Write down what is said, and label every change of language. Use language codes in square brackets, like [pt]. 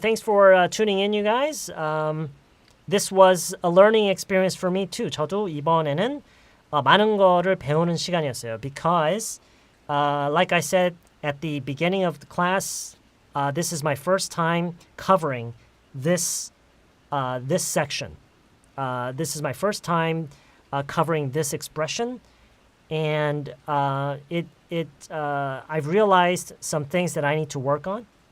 [en] Thanks for tuning in, you guys. This was a learning experience for me too. [ko] 저도 이번에는 많은 거를 배우는 시간이었어요. [en] Because, like I said at the beginning of the class, this is my first time covering this section. This is my first time covering this expression, and I've realized some things that I need to work on.